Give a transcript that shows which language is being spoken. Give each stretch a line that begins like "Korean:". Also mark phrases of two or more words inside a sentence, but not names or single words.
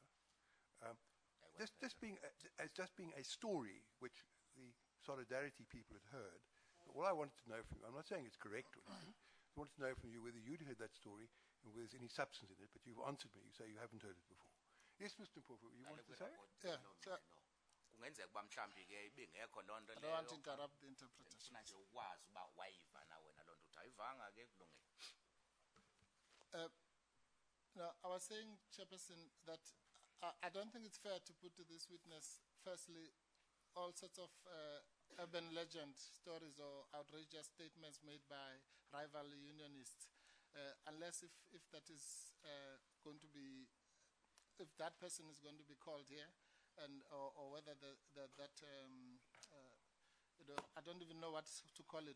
English: Just being a story which the Solidarity people had heard. All I wanted to know from you, I'm not saying it's correct or anything, I wanted to know from you whether you'd heard that story and whether there's any substance in it, but you've answered me. You say you haven't heard it before. Yes, Mr. Mpofu, you wanted to say? Yeah, so
Xhosa: kungenzeka uba mhlawumbi ke ibingekho loo nto
English: I don't want to interrupt the interpretation.
Xhosa: funa nje ukwazi uba wayiva na wena loo nto uthi ayivanga ke kulungile.
English: No, I was saying, Chairperson, that I don't think it's fair to put to this witness, firstly, all sorts of urban legend stories or outrageous statements made by rival unionists, unless if that is going to be, if that person is going to be called here, and or whether I don't even know what to call it.